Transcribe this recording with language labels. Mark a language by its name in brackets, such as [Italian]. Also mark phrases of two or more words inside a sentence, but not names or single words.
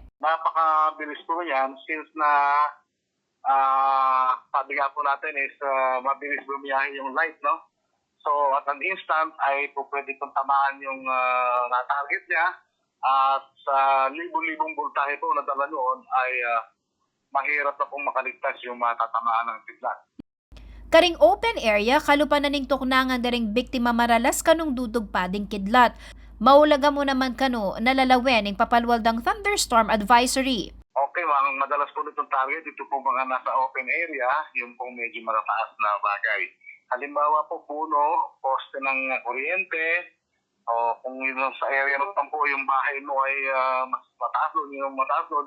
[Filipino] Napakabilis po yan since na sabi nga po natin is mabilis bumiyahe yung light, no? So [English] at an instant [Filipino] ay po pwede kong tamaan yung na-target niya at sa libong-libong voltahe po na dala noon ay mahirap na pong makaligtas yung matatamaan ng kidlat. [Pampanga] Karing [English] open area, [Pampanga] kalupan na ning tuknangan na ring biktima maralas kanong dudog pa ding kidlat. Maulaga mo naman kano nalalawen ng papalwaldang thunderstorm advisory. [Filipino] Okay, ang madalas po nitong target, ito po mga nasa [English] open area, [Filipino] yung pong medyo marataas na bagay. Halimbawa po puno, poste ng kuryente, o kung yun sa area ng po yung bahay mo ay mas mataas doon, yung mataas doon.